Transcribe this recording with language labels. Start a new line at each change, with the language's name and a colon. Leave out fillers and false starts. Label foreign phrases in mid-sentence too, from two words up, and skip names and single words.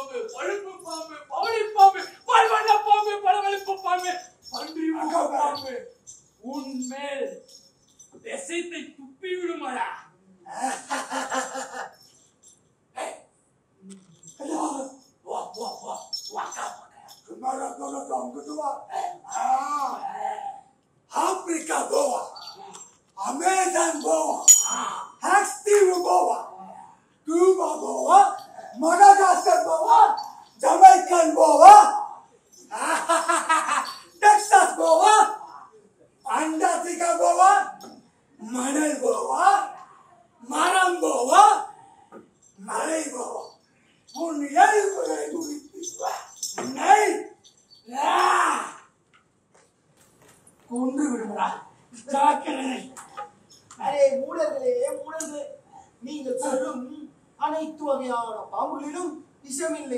Tamil: பழுப்பு பாம்பு, பவளி பாம்பு, பல்வண்ண பாம்பு, பளபளப்பு பாம்பு, பன்றி முக பாம்பு உன்மேல் விஷத்தை துப்பி விடுமாடா.
English: Africa boa, American boa, Active boa, Cuba boa, Madagascar boa, Jamaican boa, Texas boa, Antarctica boa, Manal boa, Maram boa, Malay boa.
Tamil: கொன்று விடுவா ஜாக்கிரதை. அரே மூடர்களே மூடர்களே, நீங்கள் சொல்லும் அனைத்து வகையான பாம்புகளிலும் விஷமில்லை.